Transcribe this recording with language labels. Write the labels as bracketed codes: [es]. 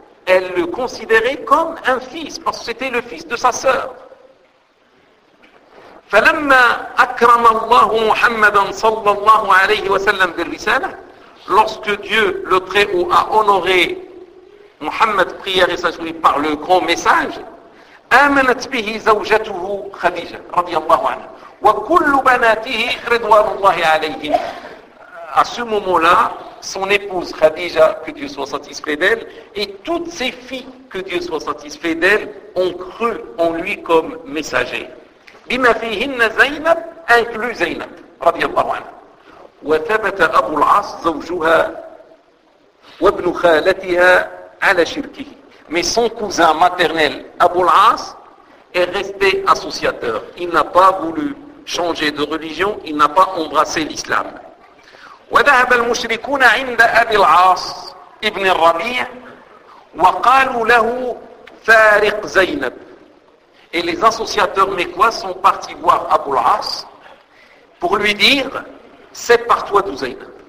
[fr] Elle le considérait comme un fils, parce que c'était le fils de sa sœur. [ar] فلما أكرم الله محمدا صلى الله عليه وسلم بالرسالة، [fr] lorsque Dieu le très haut a honoré Muhammad prière et sage lui par le grand message، [ar] آمنت به زوجته خديجة رضي الله عنها، وكل بناته رضوان الله عليهم. [fr] À ce moment-là, son épouse Khadija, que Dieu soit satisfait d'elle, et toutes ses filles, que Dieu soit satisfait d'elle, ont cru en lui comme messager. [ar] بما فيهن زينب أنكلو زينب رضي الله عنها وثبت أبو العاص زوجها وابن خالتها على شركه [fr] mais son cousin maternel Abu al-As est resté associateur. Il n'a pas voulu changer de religion, il n'a pas embrassé l'islam. [ar] وذهب المشركون عند أبي العاص ابن الربيع وقالوا له فارق زينب. [fr] Et les associateurs mécois sont partis voir Abu al-As pour lui dire « Sépare-toi de Zainab.